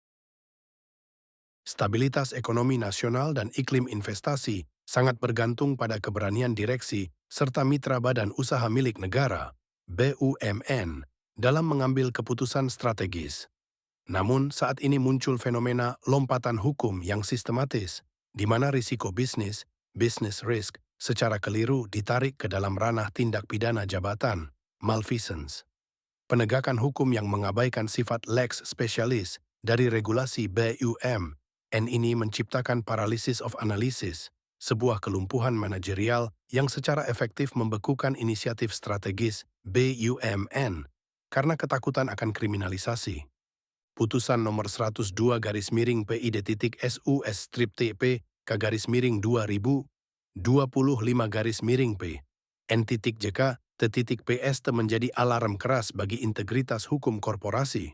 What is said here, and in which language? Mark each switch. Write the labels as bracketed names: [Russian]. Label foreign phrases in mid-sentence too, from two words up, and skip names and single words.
[Indonesian] Stabilitas ekonomi nasional dan iklim investasi sangat bergantung pada keberanian direksi serta mitra badan usaha milik negara, BUMN, dalam mengambil keputusan strategis. Namun, saat ini muncul fenomena lompatan hukum yang sistematis, di mana risiko bisnis, [English] business risk, [Indonesian] secara keliru ditarik ke dalam ranah tindak pidana jabatan, malfeasance. Penegakan hukum yang mengabaikan sifat [Latin] lex specialis [Indonesian] dari regulasi BUMN ini menciptakan [English] paralysis of analysis, [Indonesian] sebuah kelumpuhan manajerial yang secara efektif membekukan inisiatif strategis BUMN karena ketakutan akan kriminalisasi. Putusan nomor 102 garis miring PID.SUS strip TP K garis miring 2025 garis miring P N.JK T.PS menjadi alarm keras bagi integritas hukum korporasi.